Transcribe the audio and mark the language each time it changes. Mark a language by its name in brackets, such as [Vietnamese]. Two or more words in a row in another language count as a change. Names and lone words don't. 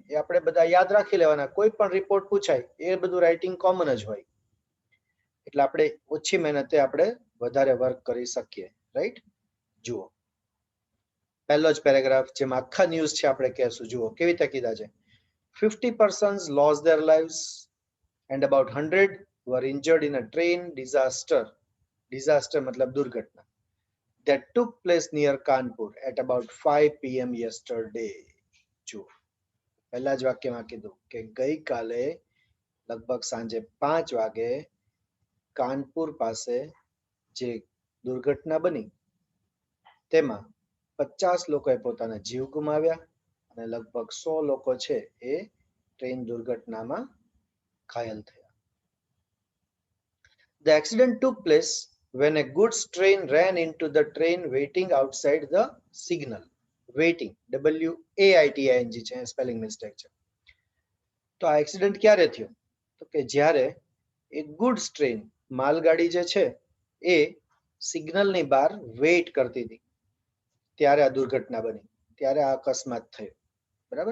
[Gujarati] એ આપણે બધા યાદ રાખી લેવાના. કોઈ પણ રિપોર્ટ પૂછાય એ બધું [English] writing common [Gujarati] જ હોય, એટલે આપણે ઓછી મહેનતે આપણે વધારે વર્ક કરી શકીએ, રાઈટ? જુઓ પહેલો જ પેરેગ્રાફ જેમાં આખા ન્યૂઝ છે આપણે કહેશું. જુઓ કેવી રીતે કીધા છે. [English] 50 persons lost their lives and about 100 were injured in a train disaster [Hindi] मतलब दुर्घटना [English] that took place near Kanpur at about 5 p.m. yesterday. [Gujarati] જુઓ પહેલા જ વાક્યમાં કીધું કે ગઈકાલે લગભગ સાંજે 5 વાગે કાનપુર પાસે જે દુર્ઘટના બની તેમાં 50 લોકોએ પોતાના જીવ ગુમાવ્યા અને લગભગ 100 લોકો છે એ ટ્રેન દુર્ઘટનામાં ઘાયલ થયા. [English] The accident took place when a goods train ran into the train waiting outside the signal. Waiting, WAITING [Gujarati] છે, [English] spelling mistake [Gujarati] છે. તો આ એક્સિડન્ટ ક્યારે થયો? તો કે જ્યારે એક [English] goods train [Gujarati] માલગાડી જે છે એ સિગ્નલની બહાર વેઇટ કરતી હતી ત્યારે આ દુર્ઘટના બની, ત્યારે આ અકસ્માત થયો, બરાબર.